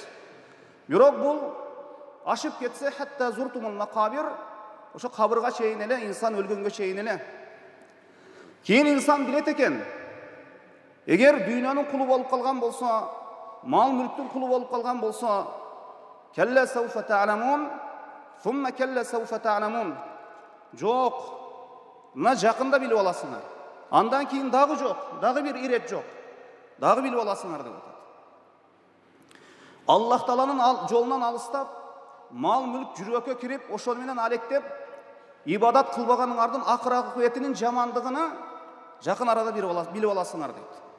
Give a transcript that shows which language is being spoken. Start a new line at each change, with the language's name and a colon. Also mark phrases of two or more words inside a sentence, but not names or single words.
Kyrgyz: Бирок бул ашып кетсе,
Arabic: حتى زرتم المقابر,
Kyrgyz: ошо кабырга чейин эле, инсан өлгөнгө чейин эле. Кийин инсан билет экен, эгер дүйнөнүн кулу болуп калган болсо, мал мүлктүн кулу болуп калган болсо,
Arabic: كلا سوف تعلمون ثم كلا سوف تعلمون.
Kyrgyz: Жок, мына жакында билип аласыңар. Андан кийин дагы жок, дагы бир ирет жок. Дагы билип аласыңар деп атат. Аллах Тааланын жолунан алыстап, мал мүлк жүрөккө кирип, ошол менен алектеп, ибадат кылбаганыңардын акыр акыбетинин жамандыгыны жакын арада билип аласыңар дейт.